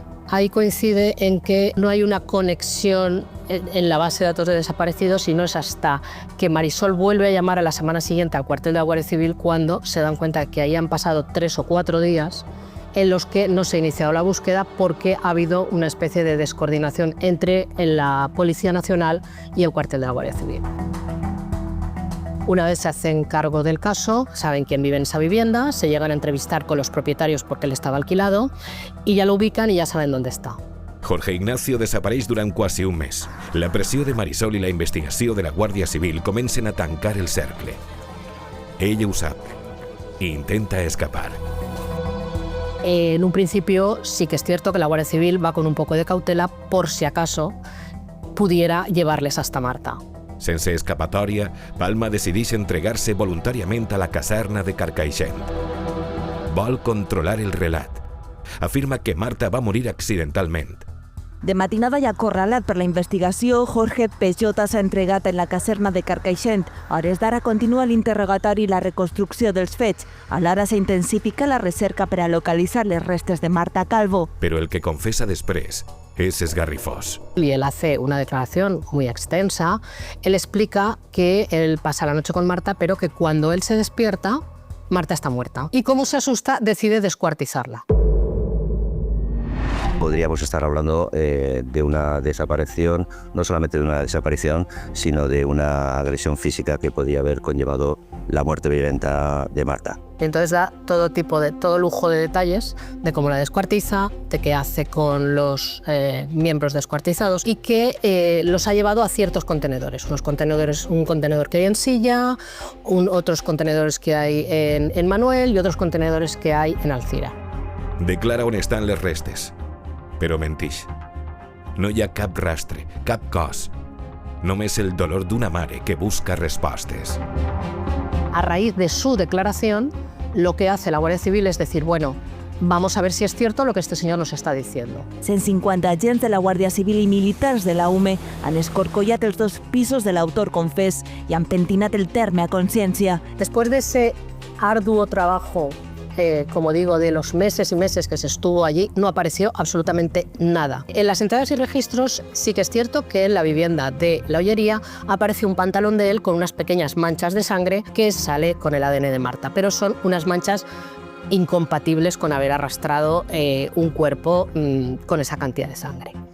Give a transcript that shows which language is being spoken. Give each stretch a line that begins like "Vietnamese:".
Spanish: Ahí coincide en que no hay una conexión en la base de datos de desaparecidos, sino es hasta que Marisol vuelve a llamar a la semana siguiente al cuartel de la Guardia Civil cuando se dan cuenta que ahí han pasado 3 o 4 días en los que no se ha iniciado la búsqueda porque ha habido una especie de descoordinación entre la Policía Nacional y el cuartel de la Guardia Civil. Una vez se hacen cargo del caso, saben quién vive en esa vivienda, se llegan a entrevistar con los propietarios porque él estava alquilado i ja l'ubiquen i ja saben dónde està.
Catalan: Jorge Ignacio desapareix durant quasi un mes. La pressió de Marisol i la investigació de la Guàrdia Civil comencen a tancar el cercle. Ella ho sap i intenta escapar.
Spanish: En un principio sí que es cierto que la Guardia Civil va con un poco de cautela por si acaso pudiera llevarles hasta Marta.
Catalan: Sense escapatòria, Palma decideix entregar-se voluntàriament a la caserna de Carcaixent. Vol controlar el relat. Afirma que Marta va morir accidentalment. De matinada i acorralat per la investigació, Jorge Peixota s'ha entregat en la caserna de Carcaixent. A hores d'ara continua l'interrogatori i la reconstrucció dels fets. Alhora s'intensifica la recerca per a localitzar les restes de Marta Calvo. Però el que confessa després es esgarrifós.
Spanish: Y él hace una declaración muy extensa. Él explica que él pasa la noche con Marta, pero que cuando él se despierta, Marta está muerta. Y como se asusta, decide descuartizarla. Podríamos estar hablando de una desaparición, no solamente de una desaparición, sino de una agresión física que podría haber conllevado la muerte violenta de Marta. Entonces da todo lujo de detalles de cómo la descuartiza, de qué hace con los miembros descuartizados y que los ha llevado a ciertos contenedores. Un contenedor que hay en Silla, otros contenedores que hay en Manuel y otros contenedores que hay en Alzira.
Catalan: Declara on estan les restes, però mentix. No hi ha cap rastre, cap cos. Només el dolor d'una mare que busca respostes.
Spanish: A raíz de su declaración, lo que hace la Guardia Civil es decir, bueno, vamos a ver si es cierto lo que este señor nos está diciendo.
Catalan: 150 agents de la Guàrdia Civil i militars de la UME han escorcollat els 2 pisos de l'autor confés i han pentinat el terme a consciència.
Spanish: Después de ese arduo trabajo, como digo, de los meses y meses que se estuvo allí, no apareció absolutamente nada. En las entradas y registros sí que es cierto que en la vivienda de la Ollería aparece un pantalón de él con unas pequeñas manchas de sangre que sale con el ADN de Marta, pero son unas manchas incompatibles con haber arrastrado un cuerpo con esa cantidad de sangre.